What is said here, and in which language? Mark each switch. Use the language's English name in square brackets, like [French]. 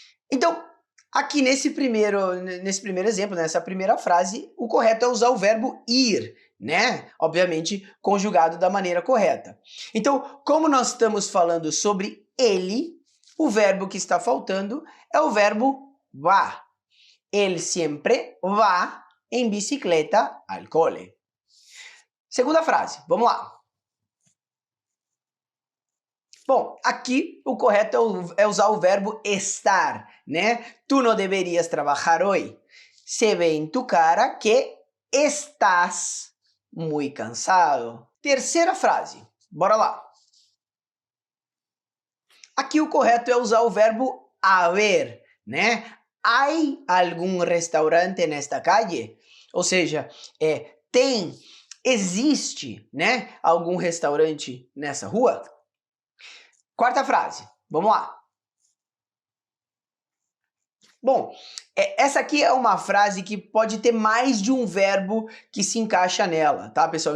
[Portuguese] Então, aqui nesse primeiro exemplo, nessa primeira frase, o correto é usar o verbo ir, né? Obviamente, conjugado da maneira correta. Então, como nós estamos falando sobre ele, o verbo que está faltando é o verbo va. [Spanish] Él siempre va en bicicleta al cole. [Portuguese] Segunda frase, vamos lá. Bom, aqui o correto é usar o verbo estar, né? [Spanish] Tu no deberías trabajar hoy. Se ve en tu cara que estás muy cansado. [Portuguese] Terceira frase, bora lá. Aqui o correto é usar o verbo haber, né? [Spanish] ¿Hay algún restaurante nesta calle? [Portuguese] Ou seja, existe, né? Algum restaurante nessa rua? Quarta frase, vamos lá. Bom, essa aqui é uma frase que pode ter mais de um verbo que se encaixa nela, tá, pessoal?